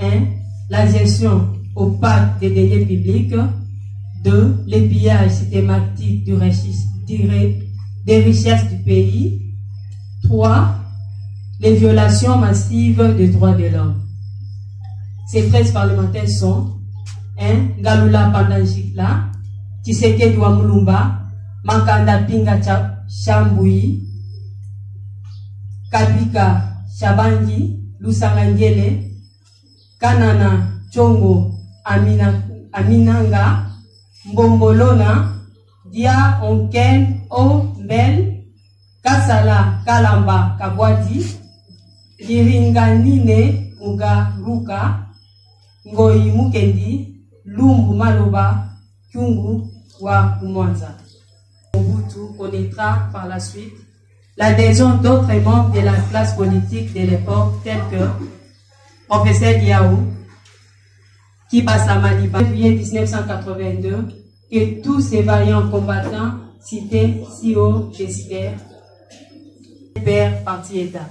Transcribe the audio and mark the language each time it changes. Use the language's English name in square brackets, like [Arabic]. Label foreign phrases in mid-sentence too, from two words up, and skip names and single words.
[French] La gestion opaque des deniers publics, 2. Le pillage systématique des richesses du pays, 3. Les violations massives des droits de l'homme. Ces 13 parlementaires sont 1. Galula Pandangikla, Tshisekedi wa Mulumba, Makanda Pinga Chambui, Kabika Shabangi, Lusangangele, Kanana Chongo Aminanga, Mbombolona, Dia Onken Ombel, Kasala Kalamba Kabwadi, Iringanine Mugaruka, Ngoi Mukendi, Lumbu Maloba, Kyungu wa Kumwanza. Mobutu connaîtra par la suite l'adhésion d'autres membres de la classe politique de l'époque, tels que Professeur Diaou, Kibasa Maliba, en juillet 1982, et tous ces vaillants combattants cités si haut décidèrent Père parti État.